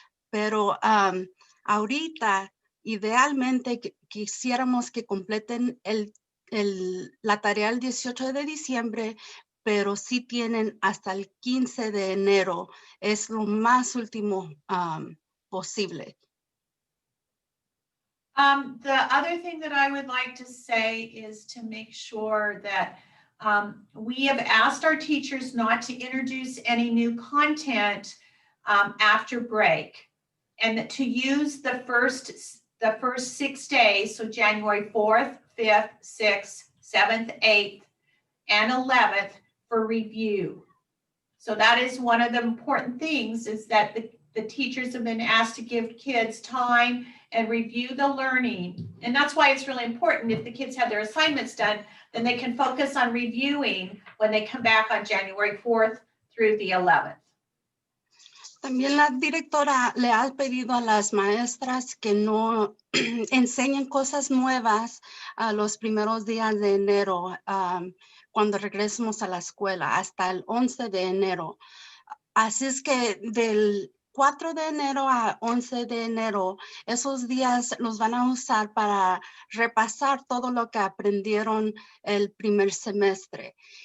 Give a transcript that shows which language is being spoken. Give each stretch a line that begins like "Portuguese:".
Spanish: Pero ahorita, idealmente, quisiéramos que completen la tarea el 18 de diciembre, pero sí tienen hasta el 15 de enero. Es lo más último posible.
English: The other thing that I would like to say is to make sure that we have asked our teachers not to introduce any new content after break, and to use the first 6 days, so January 4th, 5th, 6th, 7th, 8th, and 11th for review. So that is one of the important things, is that the teachers have been asked to give kids time and review the learning. And that's why it's really important, if the kids have their assignments done, then they can focus on reviewing when they come back on January 4th through the 11th.
Spanish: También la directora le ha pedido a las maestras que no enseñen cosas nuevas a los primeros días de enero, cuando regresemos a la escuela, hasta el 11 de enero. Así es que del 4 de enero a 11 de enero, esos días los van a usar para repasar todo lo que aprendieron el primer semestre.